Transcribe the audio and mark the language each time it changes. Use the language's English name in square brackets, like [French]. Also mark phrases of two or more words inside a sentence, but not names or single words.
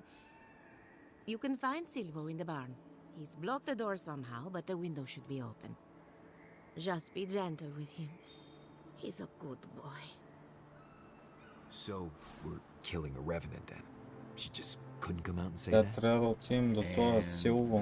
[English] You can find Silvo in the barn. He's blocked the door somehow, but the window should be open. Just be gentle with him. He's a good boy. So, we're killing a revenant then. She just couldn't come out and say [Bulgarian] Да, [English] that. [Bulgarian] трябва да отидем до този [English] And [Bulgarian] Силво.